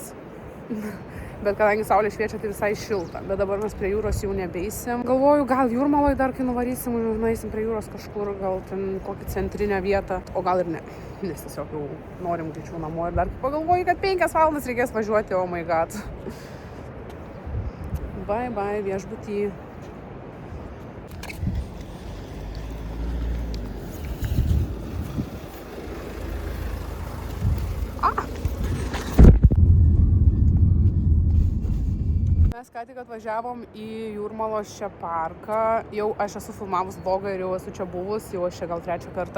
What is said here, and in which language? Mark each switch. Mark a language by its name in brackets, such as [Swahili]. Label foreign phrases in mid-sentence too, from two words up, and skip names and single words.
[Lithuanian] Bet kadangi saulė šviečia, tai visai šilta. Bet dabar mes prie jūros jau nebeisim. Galvoju, gal Jūrmaloj dar kai nuvarysim, nueisim prie jūros kažkur, gal ten kokį centrinę vietą. O gal ir ne, nes tiesiog jau norim greičiau namo ir dar pagalvoju, kad 5 valandas reikės važiuoti, [English] oh my god. Bye bye [Lithuanian] viešbutį. Mes ką tik atvažiavom į Jūrmalos čia parką, jau aš esu filmavus vlogą ir jau esu čia buvus, jau aš čia gal 3 kartą.